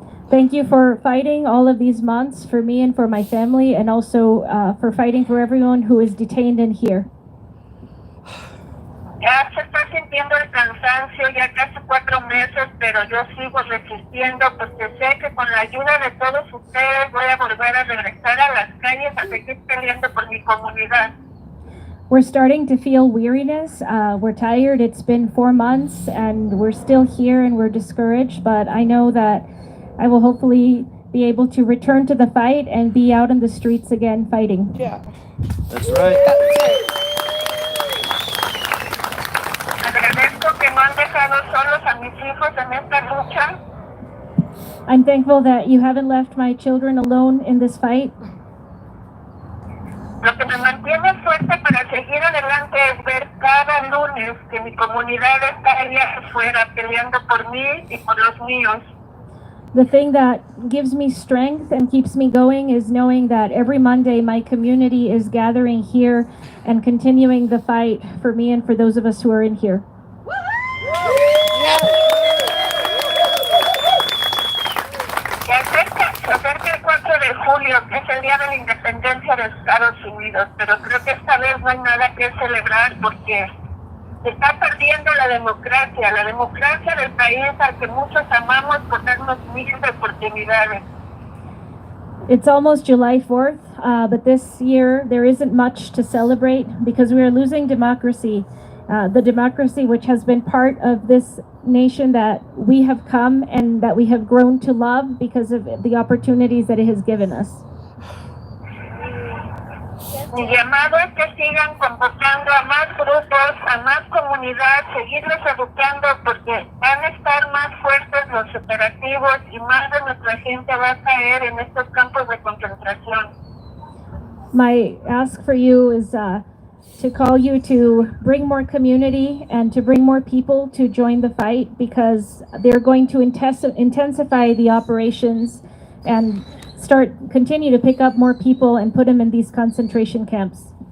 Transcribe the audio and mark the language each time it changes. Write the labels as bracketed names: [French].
[English] Thank you for fighting all of these months for me and for my family, and also for fighting for everyone who is detained in here. [Spanish] Ya se está sintiendo el cansancio, ya casi 4 meses, pero yo sigo resistiendo porque sé que con la ayuda de todos ustedes voy a volver a regresar a las calles a seguir peleando por mi comunidad. [English] We're starting to feel weariness. We're tired. It's been 4 months and we're still here and we're discouraged, but I know that I will hopefully be able to return to the fight and be out in the streets again fighting. Yeah. That's right. [Spanish] Agradezco que no han dejado solos a mis hijos en esta lucha. [English] I'm thankful that you haven't left my children alone in this fight. [Spanish] Lo que me mantiene fuerte para seguir adelante es ver cada lunes que mi comunidad está allá afuera peleando por mí y por los míos. [English] The thing that gives me strength and keeps me going is knowing that every Monday my community is gathering here and continuing the fight for me and for those of us who are in here. [Spanish] Se acerca el 4 de julio, que es el día de la independencia de Estados Unidos, pero creo que esta vez no hay nada que celebrar porque se está perdiendo la democracia del país al que muchos amamos por darnos miles de oportunidades. [English] It's almost July 4th, but this year there isn't much to celebrate because we are losing democracy. The democracy which has been part of this nation that we have come and that we have grown to love because of the opportunities that it has given us. [Spanish] Mi llamado es que sigan convocando a más grupos, a más comunidad, seguirlos educando porque van a estar más fuertes los operativos y más de nuestra gente va a caer en estos campos de concentración. [English] My ask for you is to call you to bring more community and to bring more people to join the fight, because they're going to intensify the operations and continue to pick up more people and put them in these concentration camps.